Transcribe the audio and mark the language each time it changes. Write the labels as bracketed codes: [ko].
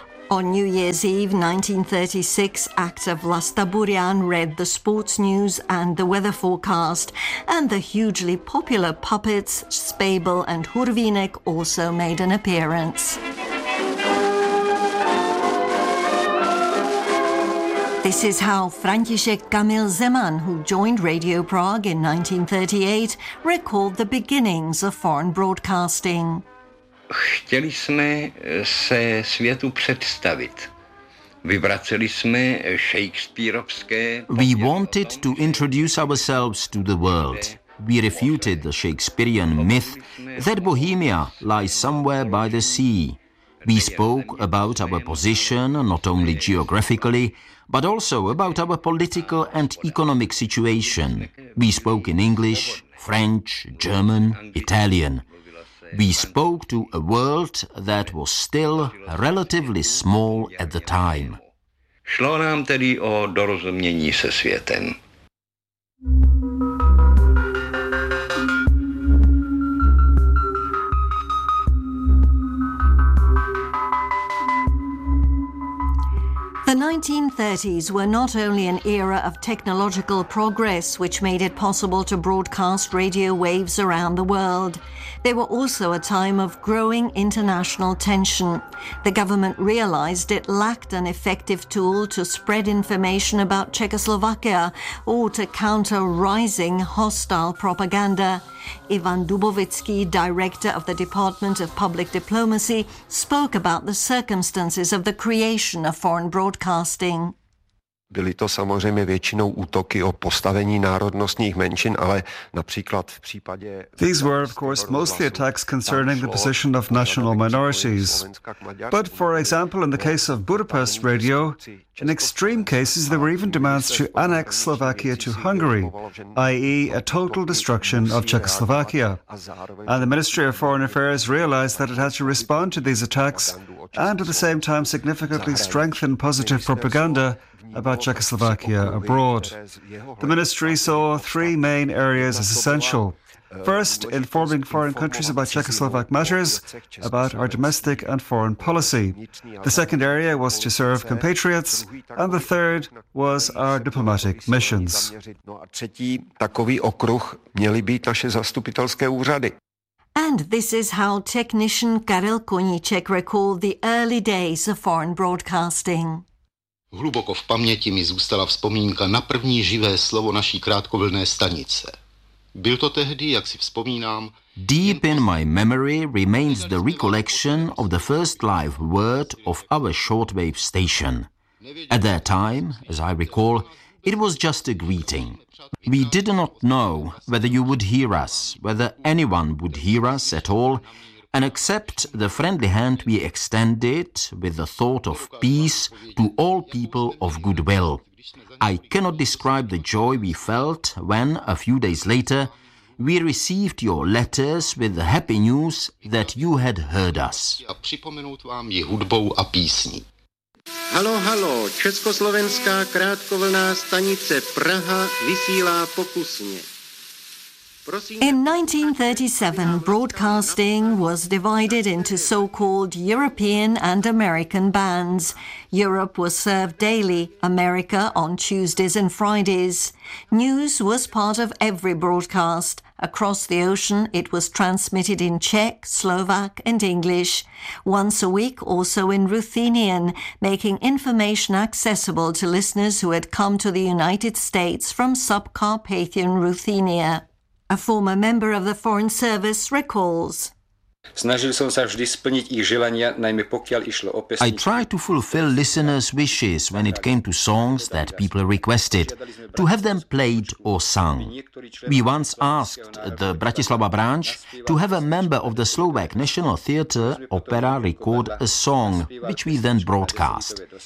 [en] On New Year's Eve 1936, actor Vlasta Burian read the sports news and the weather forecast, and the hugely popular puppets Spabel and Hurvínek also made an appearance. This is how František Kamil Zeman, who joined Radio Prague in 1938, recalled the beginnings of foreign broadcasting. [cs] Chtěli jsme se světu představit. Vyvraceli jsme Shakespeareovské. [en] We wanted to introduce ourselves to the world. We refuted the Shakespearean myth that Bohemia lies somewhere by the sea. We spoke about our position, not only geographically, but also about our political and economic situation. We spoke in English, French, German, Italian. We spoke to a world that was still relatively small at the time. [cs] Šlo nám tedy o dorozumění se světem. [en] The 1930s were not only an era of technological progress which made it possible to broadcast radio waves around the world. They were also a time of growing international tension. The government realized it lacked an effective tool to spread information about Czechoslovakia or to counter rising hostile propaganda. Ivan Dubovický, director of the Department of Public Diplomacy, spoke about the circumstances of the creation of foreign broadcasting. [cs] Byly to samozřejmě většinou útoky o postavení národnostních menšin, ale například v případě... [en] These were, of course, mostly attacks concerning the position of national minorities. But, for example, in the case of Budapest Radio, in extreme cases there were even demands to annex Slovakia to Hungary, i.e. a total destruction of Czechoslovakia. And the Ministry of Foreign Affairs realized that it had to respond to these attacks and at the same time significantly strengthen positive propaganda about Czechoslovakia abroad. The ministry saw three main areas as essential. First, informing foreign countries about Czechoslovak matters, about our domestic and foreign policy. The second area was to serve compatriots, and the third was our diplomatic missions. [cs] Takový okruh měly být naše zastupitelské úřady. [en] And this is how technician Karel Koníček recalled the early days of foreign broadcasting. [cs] Hluboko v paměti mi zůstala vzpomínka na první živé slovo naší krátkovlné stanice. Byl to tehdy, jak si vzpomínám... [en] Deep in my memory remains the recollection of the first live word of our shortwave station. At that time, as I recall, it was just a greeting. We did not know whether you would hear us, whether anyone would hear us at all, and accept the friendly hand we extended with the thought of peace to all people of goodwill. I cannot describe the joy we felt when, a few days later, we received your letters with the happy news that you had heard us. [cs] Halo, halo, Československá krátkovlná stanice Praha vysílá pokusně. [en] In 1937, broadcasting was divided into so-called European and American bands. Europe was served daily, America on Tuesdays and Fridays. News was part of every broadcast. Across the ocean, it was transmitted in Czech, Slovak and English. Once a week, also in Ruthenian, making information accessible to listeners who had come to the United States from Subcarpathian Ruthenia. A former member of the Foreign Service recalls. [cs] Snažil jsem se vždy splnit jejich želania, najmä pokud išlo o pesničky. [en] I tried to fulfill listeners' wishes when it came to songs that people requested, to have them played or sung. We once asked the Bratislava branch to have a member of the Slovak National Theatre Opera record a song, which we then broadcast.